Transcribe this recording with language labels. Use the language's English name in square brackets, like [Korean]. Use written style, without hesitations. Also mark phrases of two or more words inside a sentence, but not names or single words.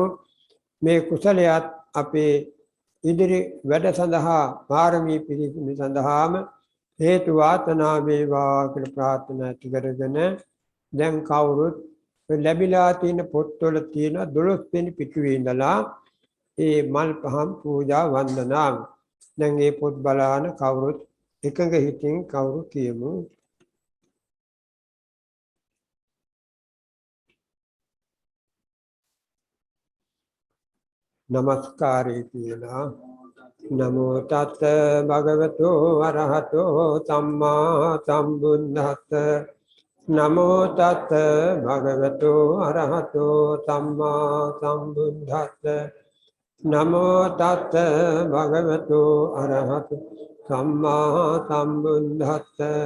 [Sinhala] මේ කුසලයත් අපේ ඉදිරි වැඩ සඳහා පාරමී පිරිසිදු සඳහාම හේතු වාසනා වේවා කියලා ප්‍රාර්ථනා කරගෙන දැන් කවුරුත් ලැබිලා තියෙන පොත්වල තියෙන 12 වෙනි පිටුවේ ඉඳලා ඒ මල් පහන් පූජා වන්දනාව දැන් මේ පොත් බලාන කවුරුත් එකඟ හිතින් කවුරු කියමු. නමස්කාරය කියලා. [Pali] නමෝ තත් භගවතු අරහතෝ සම්මා සම්බුද්දස්ස. නමෝ තත් භගවතු අරහතෝ සම්මා සම්බුද්දස්ස. නමෝ තත් භගවතු අරහතෝ සම්මා සම්බුද්දස්ස.